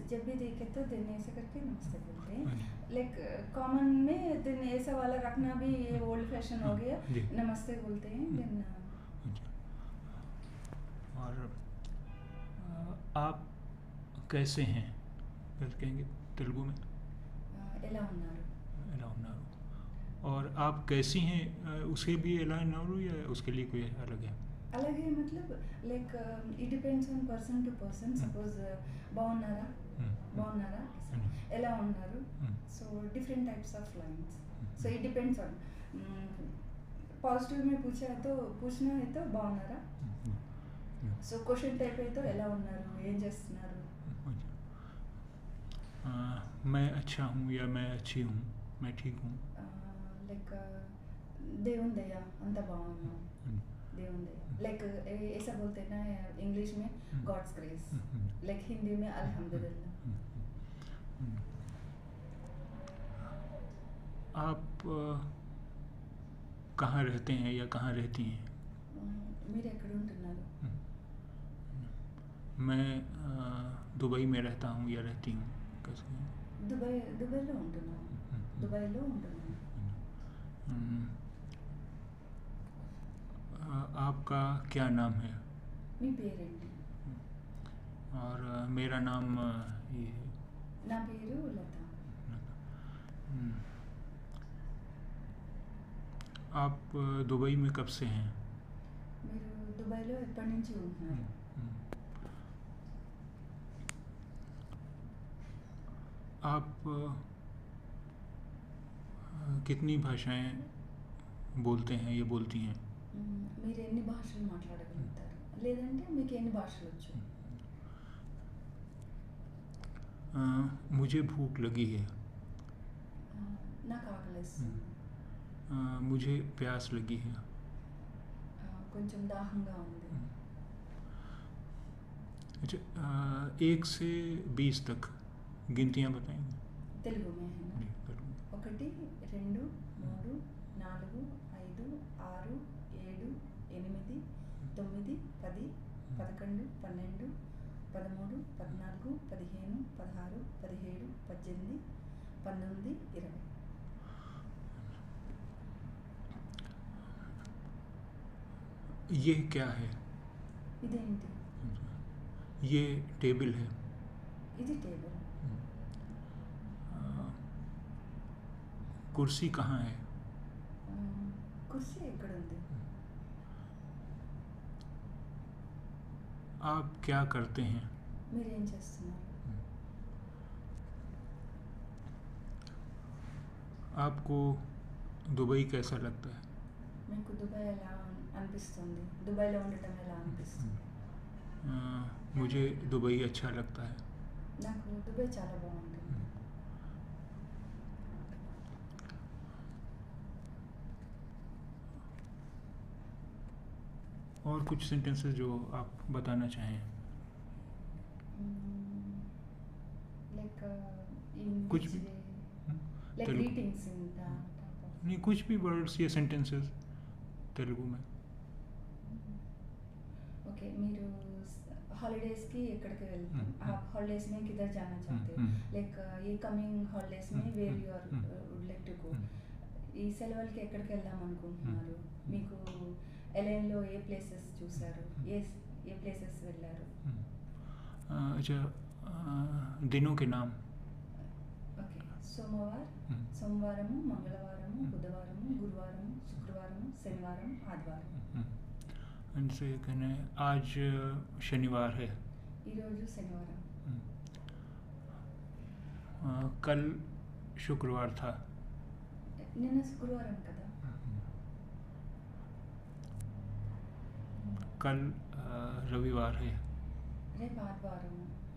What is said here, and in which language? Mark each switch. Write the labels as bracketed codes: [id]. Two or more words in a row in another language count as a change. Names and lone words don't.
[hi] जब भी देखे तो दिन ऐसे करके नमस्ते बोलते हैं। [en] like common [hi] में दिन ऐसा वाला रखना भी ये [en] old fashion [hi] हो गया। जी। नमस्ते बोलते हैं दिन। और आप कैसे हैं फिर कहेंगे तेलुगु में? [te] ఎలా ఉన్నారు। ఎలా ఉన్నారు। [hi] और आप कैसी हैं उसे भी [te] ఎలా ఉన్నారు, [hi] या उसके लिए कोई अलग है? अलग है मतलब [en] like it depends on person to person. [te] सपोज బాగున్నారా, బాగున్నారా, ఎలా ఉన్నారు। [en] so different types of lines. so it depends on positive [hi] में पूछना है तो [en] బాగున్నారా। [te] సో [en] question type [te] అయితే ఎలా ఉన్నారు, ఏం చేస్తున్నారు। [hi] मैं अच्छा हूँ या मैं अच्छी हूँ, मैं ठीक हूँ। [te] लाइक దేవుని దయ అంత బాగున్నాం, దేవుని दया। [hi] लाइक ऐसा बोलते हैं ना इंग्लिश में [en] God's grace. [hi] लाइक हिंदी में अल्हम्दुलिल्लाह। आप कहाँ रहते हैं या कहाँ रहती हैं? [te] మీరు ఎక్కడ ఉంటున్నారు। [hi] मैं दुबई में रहता हूँ या रहती हूँ, कैसे? [te] దుబాయ్లో ఉంటున్నాను। దుబాయ్లో ఉంటున్నాను। [hi] आपका क्या नाम है? [te] మీ పేరేంటి। [hi] और मेरा नाम ये है। [te] నా పేరు లత। [hi] आप दुबई में कब से हैं? [te] మీరు దుబాయ్లో ఎప్పటి నుంచి ఉంటున్నారు। [hi] आप कितनी भाषाएं बोलते हैं या बोलती हैं? [te] మీరు ఎన్ని భాషలు మాట్లాడగలుగుతారు, లేదంటే మీకు ఎన్ని భాషలు వచ్చు। [hi] मुझे भूख लगी है। [te] నాకు ఆకలేస్తుంది। [hi] मुझे प्यास लगी है। [te] కొంచెం దాహంగా ఉంది। [hi] अच्छा, 1 से 20 तक गिनतियाँ बताएंगे? తెలుగు में है ना। जी, तेलुगु। 1 2 3 4 5 6 7 8 9 10 11 12 13 14 15 16 17 18 19 20। ये क्या है? [te] ఇదేంటి। [hi] ये टेबल है। [te] ఇది టేబుల్। [hi] कुर्सी कहाँ है? [te] కుర్చీ ఎక్కడ ఉంది। [hi] आप क्या करते हैं? [te] మీరేం చేస్తున్నారు। [hi] आपको दुबई कैसा लगता है? [te] మీకు దుబాయ్ ఎలా అనిపిస్తుంది, దుబాయ్లో ఉండటం ఎలా అనిపిస్తుంది। [hi] मुझे दुबई अच्छा लगता है। [te] నాకు దుబాయ్ చాలా బాగుంటుంది। [hi] और कुछ सेंटेंसेस जो आप बताना चाहें? लाइक कुछ भी। लाइक तेलुगु। [en] greetings in [hi] नहीं, कुछ भी वर्ड्स या सेंटेंसेस तेलुगु में। [te] ओके। మీరు हॉलीडेज़ की ఎక్కడికి వెళ్తారు, [hi] आप हॉलीडेज़ में किधर जाना चाहते हो। [en] लाइक ये coming holidays में where you are would like to go. [te] ఈ సెలవులకి ఎక్కడికి వెళ్దాం అనుకుంటున్నారు, మీకు ఎల్ఎన్లో ఏ ప్లేసెస్ చూసారు, ఏ ప్లేసెస్ వెళ్ళారు। [hi] अच्छा, दिनों के नाम। [te] ఓకే। సోమవారము, మంగళవారము, బుధవారము, గురువారము, శుక్రవారము, శనివారం, ఆదివారం। [hi] इनसे कहने आज शनिवार है। [te] ఈరోజు శనివారం। [hi] कल शुक्रवार था। [te] నిన్న శుక్రవారం కదా। [hi] कल रविवार है। [te] రేపు ఆదివారం।